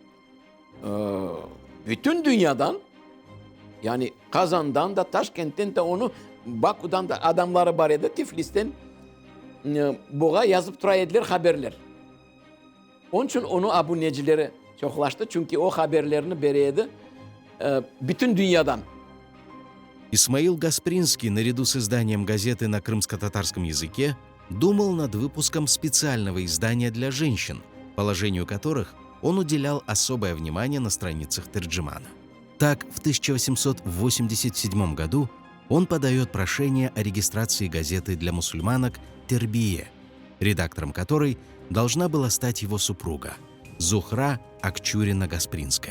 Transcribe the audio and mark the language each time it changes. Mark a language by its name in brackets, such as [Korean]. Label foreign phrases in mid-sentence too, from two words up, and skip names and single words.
[Crimean Tatar] Bütün dünyadan yani Kazan'dan da Taşkent'ten de onu Baku'dan da adamları var edi. Tiflis'ten buğa yazıp duraydılar haberler. Onun için onu abonecileri çoklaştı. Çünkü o haberlerini bereydi bütün dünyadan. [Russian] Исмаил Гаспринский, наряду с изданием газеты на крымско-татарском языке, думал над выпуском специального издания для женщин, положению которых он уделял особое внимание на страницах Терджимана. Так, в 1887 году он подает прошение о регистрации газеты для мусульманок «Тербие», редактором которой должна была стать его супруга, Зухра Акчурина-Гаспринская.